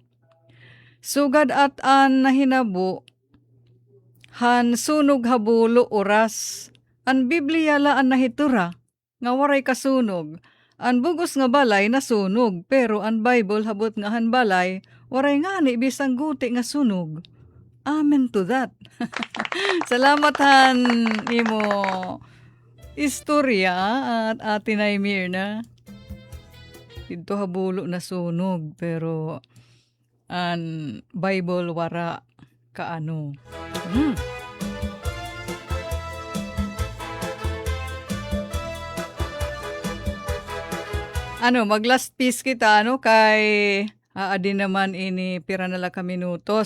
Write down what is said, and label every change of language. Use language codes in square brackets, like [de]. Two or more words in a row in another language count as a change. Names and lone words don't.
[war] Sugad at an nahinabo han sunog habulo oras. An Biblia la an nahitura nga waray kasunog. An bugos nga balay nasunog pero an Bible habot nga han balay waray ngani bisang guti nga sunog. [en] Amen to that. [war] Salamat han imo istorya at Ate Mirna. Ito habulo na sunog pero an Bible wara kaano. Ano, mag [en] last piece [war] kita kay Adi naman ini pira na lang ka minutos.